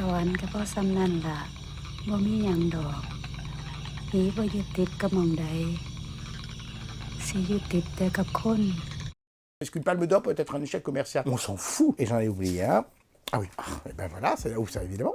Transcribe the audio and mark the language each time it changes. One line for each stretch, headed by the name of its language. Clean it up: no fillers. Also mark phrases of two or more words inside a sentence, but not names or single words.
Northeastern Thai: วรรค์ก็บ่ส่ำนั่นล่ะบ่มีหยังดอกผีบ่ยึดติดกับหม้องใดสิยึดติดแต่กับคน
French: Est-ce qu'une palme d'or peut être un échec commercial? On s'en fout. Et j'en ai oublié un. Ah oui, et ben voilà, c'est là où ça, évidemment.